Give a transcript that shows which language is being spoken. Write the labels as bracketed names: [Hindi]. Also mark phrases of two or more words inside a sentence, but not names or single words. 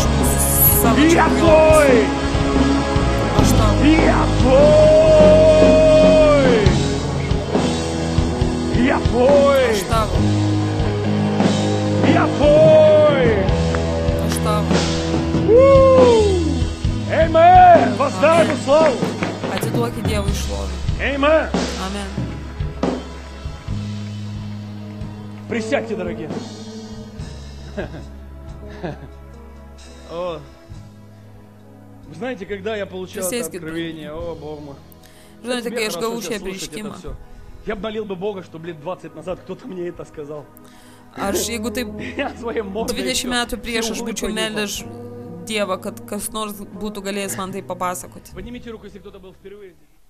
[Russian] Я твой. Я твой. Я твой. Я твой. Amen. Воздай ему славу. [Lithuanian] Atiduokit Dievui šlovę. Amen. Amen. [Russian] Присядьте, дорогие. Вы знаете, когда я получал это откровение, о, Бог мой. Знаете, [Lithuanian] kai aš gavau šią apreiškimą. [Russian] Я молил бы Бога, чтобы лет 20 назад кто-то мне это сказал. [Lithuanian] Aš, jeigu taip 20 metų prieš aš būčiau meldęs Dievą, kad kas nors būtų galėjęs man tai papasakoti. [Russian] Поднимите руку, если кто-то был впервые здесь.